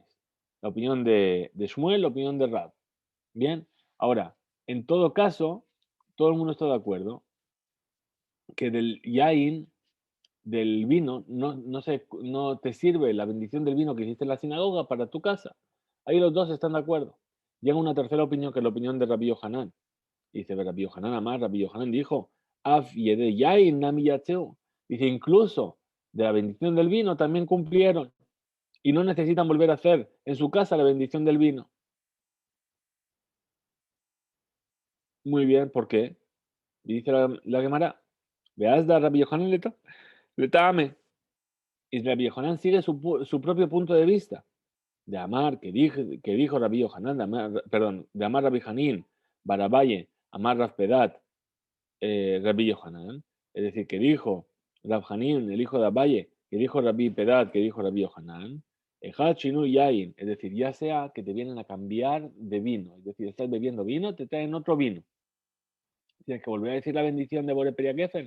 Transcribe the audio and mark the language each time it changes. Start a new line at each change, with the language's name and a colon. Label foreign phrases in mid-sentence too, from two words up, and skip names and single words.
Spanish: La opinión de Shmuel, la opinión de Rab. Bien, ahora, en todo caso, todo el mundo está de acuerdo que del yain, del vino, no te sirve la bendición del vino que hiciste en la sinagoga para tu casa. Ahí los dos están de acuerdo. Llega una tercera opinión, que es la opinión de Rabbi Yohanan. Dice Rabbi Yohanan Amar, Rabbi Yohanan dijo,
Aramaic: אף ידי יין נמי יצאו.
Spanish: Dice, incluso de la bendición del vino también cumplieron y no necesitan volver a hacer en su casa la bendición del vino. Muy bien, ¿por qué? Dice la Gemara,
Aramaic: ואזדא רבי יוחנן לטעמיה.
Spanish: Y Rabbi Yohanan sigue su propio punto de vista.
Aramaic: דאמר,
Spanish: que dijo
Aramaic: Rabbi Yohanan, דאמר רבי חנין בר אביי אמר רבי פדת רבי יוחנן,
Spanish: es decir, que dijo Rab Hanin, el hijo de Abaye, que dijo Rabbi Pedat, que dijo Rabbi Yohanan,
Hebrew: אחד שינוי יין,
Spanish: es decir, ya sea que te vienen a cambiar de vino, es decir, estás bebiendo vino, te traen otro vino. Tienes que volver a decir la bendición de
Hebrew: בורא פרי הגפן.